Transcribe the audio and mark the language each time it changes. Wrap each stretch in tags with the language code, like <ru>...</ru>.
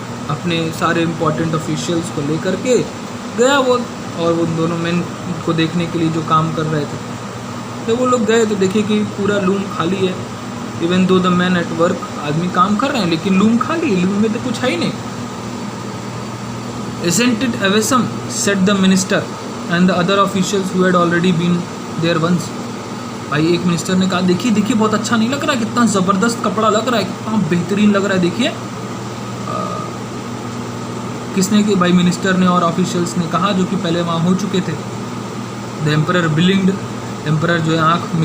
<hi>अपने सारे important officials को लेकर के गया वो, और वो दोनों मैन को देखने के लिए जो काम कर रहे थे। तो वो लोग गए तो देखे कि पूरा लूम खाली है,</hi> <en>even though the man at work,</en> <hi>आदमी काम कर रहे हैं लेकिन लूम खाली है, लूम में तो कुछ है ही नहीं।</hi> <en>Isn't it awesome? said the minister and the other officials who had already been there once.</en> <hi>भाई एक मिनिस्टर ने कहा देखिए देखिए बहुत अच्छा नहीं लग रहा है, कितना ज़बरदस्त कपड़ा लग रहा है, कितना बेहतरीन लग रहा है, देखिए। किसने कि भाई मिनिस्टर ने और ऑफिशियल्स ने कहा, जो कि पहले वहाँ हो चुके थे।</hi> <en>the emperor बिलिंग्ड,</en> <hi>एम्परर जो है आँख</hi>